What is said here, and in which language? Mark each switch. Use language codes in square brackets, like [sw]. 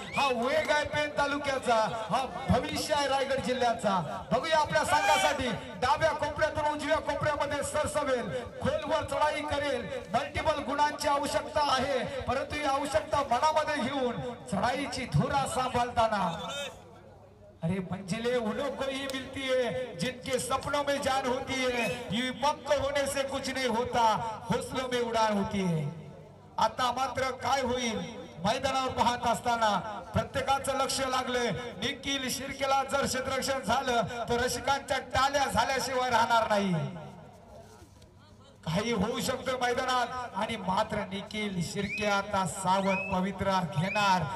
[mr] हा वेग आहे पेन तालुक्याचा, हा भविष्य आहे रायगड जिल्ह्याचा. बघूया आपल्या संघासाठी डाव्या कोपऱ्यातून उजव्या कोपऱ्यामध्ये सरसवेल, खोलवर चढाई करेल. मल्टिपल गुणांची आवश्यकता आहे, परंतु ही आवश्यकता मनामध्ये घेऊन चढाईची धुरा सांभाळताना. [hi] अरे मंजिले उन्हों को ही मिलती है जिनके सपनों में जान होती है. ये पंख होने से कुछ नहीं होता, हौसलों में उड़ान होती है. [mr] आता मात्र काय होईल मैदानावर पाहत असताना प्रत्येकाचं लक्ष लागले. निखिल शिर्केला जर क्षेत्ररक्षण झालं तर रसिकांच्या टाळ्या झाल्याशिवाय राहणार नाही. काही होऊ शकतं मैदानात, आणि मात्र निखिल शिर्के आता सावध पवित्र घेणार.